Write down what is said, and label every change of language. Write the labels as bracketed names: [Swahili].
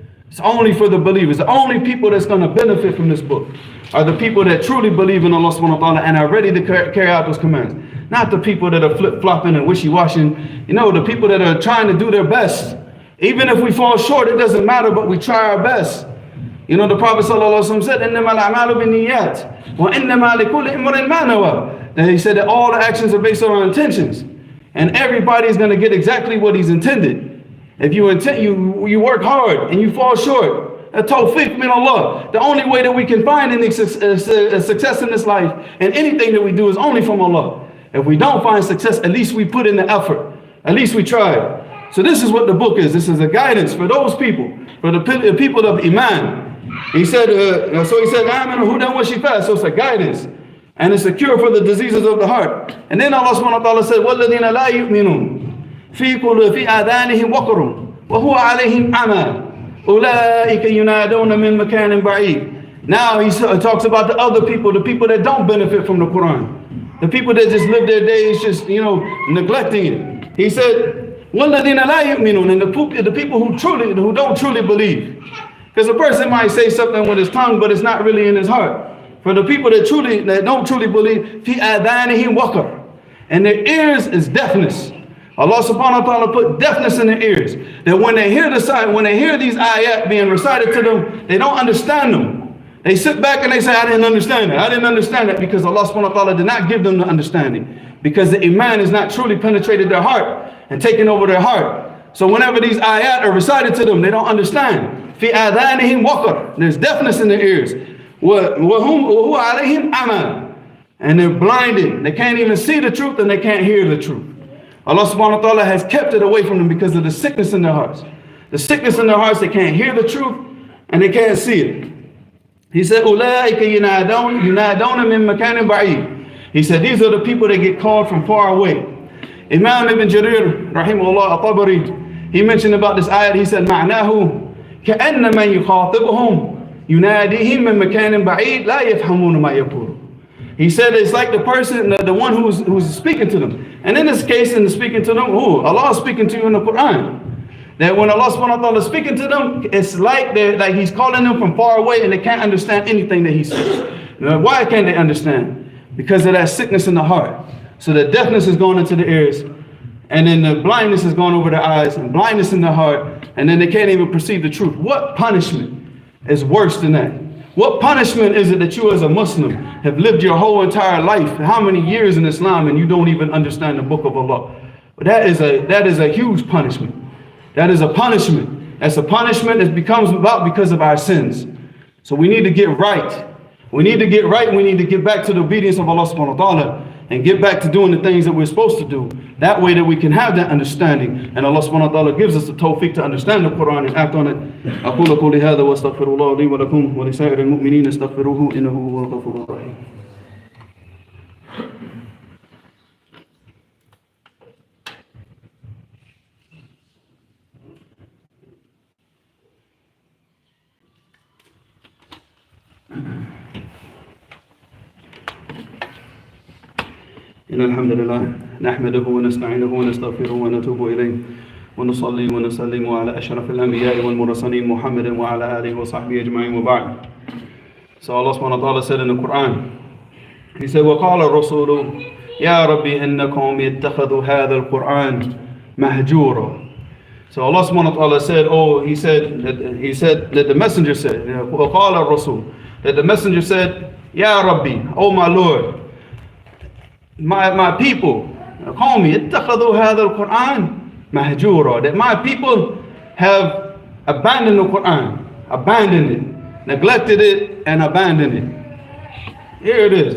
[English] It's only for the believers. The only people that's going to benefit from this book are the people that truly believe in Allah subhanahu wa ta'ala and are ready to carry out those commands. Not the people that are flip-flopping and wishy-washing. The people that are trying to do their best. Even if we fall short, it doesn't matter, but we try our best. The Prophet sallallahu alaihi wasallam said, [Arabic] إِنَّمَا الْأَعْمَالُ بِالنِّيَّاتِ وَإِنَّمَا لِكُلِّ إِمْرٍ مَا نَوَى. [English] And he said that all the actions are based on our intentions. And everybody's going to get exactly what he's intended. If you work hard and you fall short, a tawfiq min Allah. The only way that we can find any success in this life and anything that we do is only from Allah. If we don't find success, at least we put in the effort. At least we tried. So this is what the book is. This is a guidance for those people, for the people of Iman. He said, Amen, hudan wa shifa. So it's a guidance. And it's a cure for the diseases of the heart. And then Allah subhanahu wa ta'ala said, [Arabic] وَالَّذِينَ لَا يُؤْمِنُونَ فِي آذَانِهِمْ وَقْرٌ وَهُوَ عَلَيْهِمْ عَمَى أُولَٰئِكَ يُنَادَوْنَ مِن مَكَانٍ بَعِيدٍ. [English] Now he talks about the other people, the people that don't benefit from the Quran. The people that just live their days just, neglecting it. He said, [Arabic] وَالَّذِينَ لَا يُؤْمِنُونَ. [English] And the people who don't truly believe. Because a person might say something with his tongue, but it's not really in his heart. For the people that don't truly believe, fi adhanihim waqar, and their ears is deafness. Allah subhanahu wa ta'ala put deafness in their ears. That when they hear these ayat being recited to them, they don't understand them. They sit back and they say, I didn't understand it. I didn't understand it, because Allah subhanahu wa ta'ala did not give them the understanding. Because the iman is not truly penetrated their heart and taken over their heart. So whenever these ayat are recited to them, they don't understand. [Arabic] فِي آذَانِهِمْ وَقْرٌ. [English] There's deafness in their ears. [Arabic] وَهُوَ عَلَيْهِمْ أَمًى. [English] And they're blinded. They can't even see the truth and they can't hear the truth. Allah subhanahu wa ta'ala has kept it away from them because of the sickness in their hearts. The sickness in their hearts, they can't hear the truth and they can't see it. He said, [Arabic] أُولَٰئِكَ يُنَادَوْنَ مِن مَكَانٍ بَعِيدٍ. [English] He said, these are the people that get called from far away. Imam Ibn Jarir, rahimahullah, al-Tabari, he mentioned about this ayat. He said, [Arabic] مَعْنَاهُ كَأَنَّ مَنْ يُخَاطِبُهُمْ يُنَادِهِمْ مِن مَكَانٍ بَعِيدٍ لَا يَفْهَمُونَ مَا يَقُولُ. [English] He said it's like the person, the one who's speaking to them. And in this case, in the speaking to them, Allah is speaking to you in the Quran. That when Allah subhanahu wa ta'ala is speaking to them, it's like He's calling them from far away and they can't understand anything that He says. Now, why can't they understand? Because of that sickness in the heart. So the deafness is going into the ears, and then the blindness is going over their eyes, and blindness in the heart, and then they can't even perceive the truth. What punishment is worse than that? What punishment is it that you as a Muslim have lived your whole entire life, how many years in Islam, and you don't even understand the book of Allah? But that is a huge punishment. That is a punishment. That's a punishment that becomes about because of our sins. So we need to get right. We need to get right. We need to get back to the obedience of Allah subhanahu wa ta'ala and get back to doing the things that we're supposed to do. That way that we can have that understanding. And Allah subhanahu wa ta'ala gives us the tawfiq to understand the Quran and act on it. [Arabic] أقول قولي هذا واستغفر الله لي ولكم ولسائر المؤمنين استغفروه إنه هو الغفور الرحيم. إن الحمد لله نحمده ونستعينه ونستغفره ونتوب إليه ونصلي ونسلم على أشرف الأنبياء والمرسلين محمد وعلى آله وصحبه أجمعين وبعد. [English] So Allah subhanahu wa ta'ala said in the Quran, He said, [Arabic] وَقَالَ الرَّسُولُ يَا رَبِّي إِنَّ قَوْمِي اتَّخَذُوا هَذَا الْقُرْآنَ مَهْجُورًا. [English] So Allah subhanahu wa ta'ala said, He said that the messenger said, [Arabic] وَقَالَ الرَّسُولُ, [English] that the messenger said, [Arabic] يَا رَبِّي, [English] oh my Lord, my people, [Arabic] قومي اتخذوا هذا القرآن مهجورا, [English] that my people have abandoned the Quran, abandoned it, neglected it and abandoned it. Here it is.